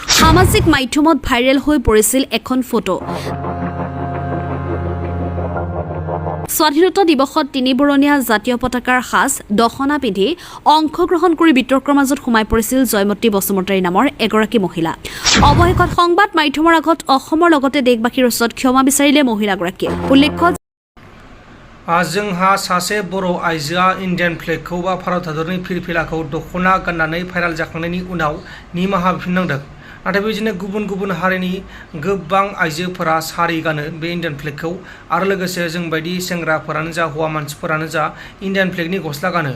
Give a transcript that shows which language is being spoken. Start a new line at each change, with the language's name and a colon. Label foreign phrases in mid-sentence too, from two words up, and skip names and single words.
Assamese: সামাজিক মাধ্যমত ভাইৰেল হৈ পৰিছিল এখন ফটো। স্বাধীনতা দিৱসত তিনিবৰণীয়া জাতীয় পতাকাৰ সাজ দখনা পিন্ধি অংশগ্ৰহণ কৰি বিতৰ্কৰ মাজত সোমাই পৰিছিল জয়মতী বসুমতাৰী নামৰ এগৰাকী মহিলা। অৱশেষত সংবাদ মাধ্যমৰ আগত অসমৰ লগতে দেশবাসীৰ ওচৰত ক্ষমা বিচাৰিলে মহিলাগৰাকীয়ে। উল্লেখ্য
Bodo: जोंहा सासे बर' आइजोआ इन्डियान फ्लेगखौ बा भारत हादरनि फिरफिलाखौ दखना गाननानै भाइराल जाखांनायनि उनाव निमाहा बिफिननांदों। नाथाय बेबायदिनो गुबुन गुबुन हारिनि गोबां आइजोफोरा सारि गानो बे इन्डियान फ्लेगखौ आरो लोगोसे जों बायदि सेंग्राफोरानो जा हौवा मानसिफोरानो जा इन्डियान फ्लेगनि गस्ला गानो।